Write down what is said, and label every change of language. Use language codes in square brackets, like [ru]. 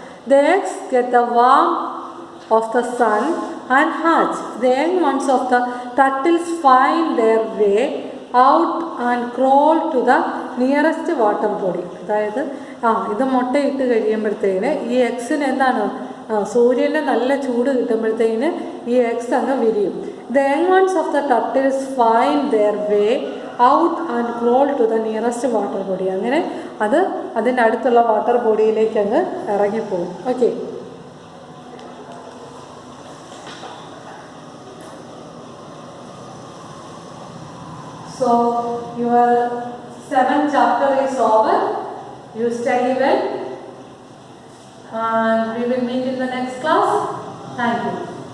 [en] The eggs get the warmth of the sun and hatch. The young ones of the turtles find their way out and crawl to the nearest water body. [ml] അതായത് ഇത് മുട്ടയിട്ട് കഴിയുമ്പോഴത്തേന് ഈ എഗ്സിന് എന്താണ്, സൂര്യൻ്റെ നല്ല ചൂട് കിട്ടുമ്പോഴത്തേന് ഈ എഗ്സ് അങ്ങ് വിരിയും. [en] The young ones of the turtles find their way out and crawl to the nearest water body. [ml] അങ്ങനെ അത് അതിൻ്റെ അടുത്തുള്ള വാട്ടർ ബോഡിയിലേക്ക് അങ്ങ് ഇറങ്ങിപ്പോകും. [en] Okay, so your 7th chapter is over. You study well and we will meet in the next class. Thank you.